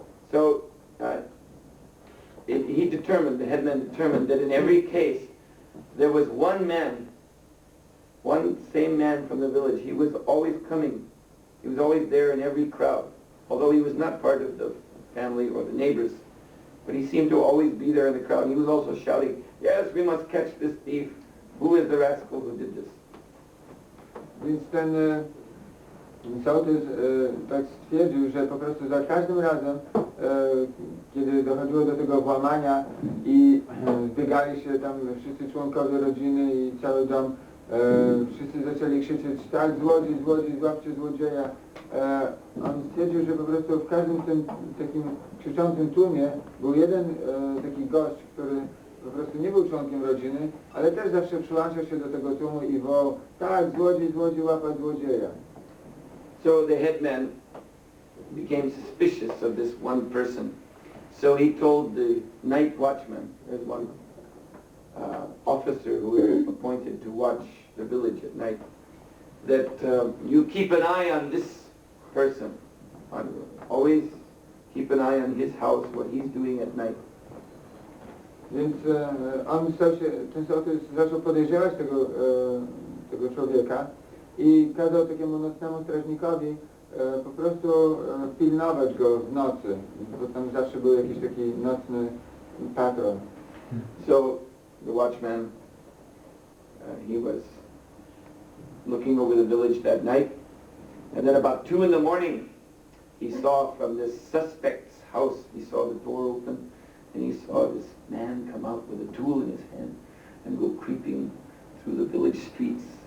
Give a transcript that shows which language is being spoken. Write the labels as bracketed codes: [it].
[en] So he determined, the headman determined, that in every case there was one man, one same man from the village. He was always coming. He was always there in every crowd, although he was not part of the family or the neighbors. But he seemed to always be there in the crowd. He was also shouting, yes, we must catch this thief. Who is the rascal who did this? [pl] Więc ten sołtys tak stwierdził, że po prostu za każdym razem, kiedy dochodziło do tego włamania i zbiegali się tam wszyscy członkowie rodziny i cały dom, wszyscy zaczęli krzyczeć, tak, złodziej, złodziej, złapcie złodzieja. On stwierdził, że po prostu w każdym tym takim krzyczącym tłumie był jeden taki gość, który po prostu nie był członkiem rodziny, ale też zawsze przyłączał się do tego tłumu i wołał, tak, złodziej, złodziej, łapać złodzieja. [en] So the headman became suspicious of this one person. So he told the night watchman, there's one officer who was appointed to watch the village at night, that you keep an eye on this person. Always keep an eye on his house, what he's doing at night. [pl] Więc on ten sołtys zaczął podejrzewać tego człowieka i kazał takiemu nocnemu strażnikowi po prostu pilnować go w nocy, bo tam zawsze był jakiś taki nocny patrol. [en] So the watchman, he was looking over the village that night, and then about 2 in the morning, he saw from this suspect's house, he saw the door open, and he saw this man come out with a tool in his hand and go creeping through the village streets.